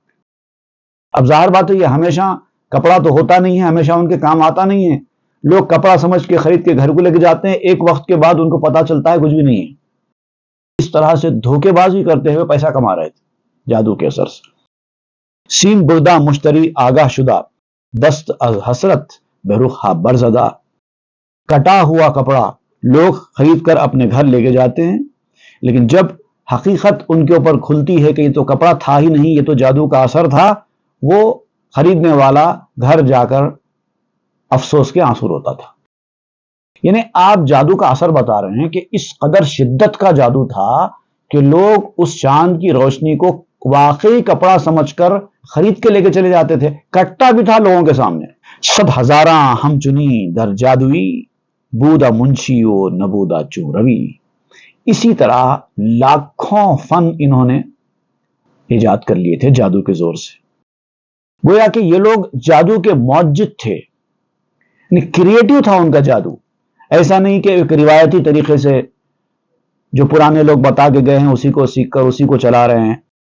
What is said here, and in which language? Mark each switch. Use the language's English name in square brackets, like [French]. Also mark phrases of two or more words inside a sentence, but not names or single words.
[Urdu] اب ظاہر بات ہے یہ ہمیشہ کپڑا تو ہوتا نہیں ہے، ہمیشہ ان کے کام آتا نہیں ہے۔ لوگ کپڑا سمجھ کے خرید کے گھر کو لے کے جاتے ہیں، ایک وقت کے بعد ان کو پتا چلتا ہے کچھ بھی نہیں ہے۔ اس طرح سے دھوکے بازی کرتے ہوئے پیسہ کما رہے تھے جادو کے اثر سے۔ [Persian] سیم بردہ مشتری آگاہ شدہ، دست از حسرت بے رخا برزدہ۔ [Urdu] کٹا ہوا کپڑا لوگ خرید کر اپنے گھر لے کے جاتے ہیں، لیکن جب حقیقت ان کے اوپر کھلتی ہے کہ یہ تو کپڑا تھا ہی نہیں، یہ تو جادو کا اثر تھا، وہ خریدنے والا گھر جا کر افسوس کے آنسو روتا تھا۔ یعنی آپ جادو کا اثر بتا رہے ہیں کہ اس قدر شدت کا جادو تھا کہ لوگ اس چاند کی روشنی کو واقعی کپڑا سمجھ کر خرید کے لے کے چلے جاتے تھے، کٹتا بھی تھا لوگوں کے سامنے۔ [Persian] 100,000 ہم چنی در جادوی، بودا منشی و نبودا چو روی۔ [Urdu] اسی طرح لاکھوں فن انہوں نے ایجاد کر لیے تھے جادو کے زور سے۔ گویا کہ یہ لوگ جادو کے معجزہ تھے، یعنی کریٹو تھا ان کا جادو۔ ایسا نہیں کہ ایک روایتی طریقے سے جو پرانے لوگ بتا کے گئے ہیں اسی کو سیکھ کر اسی کو چلا رہے ہیں۔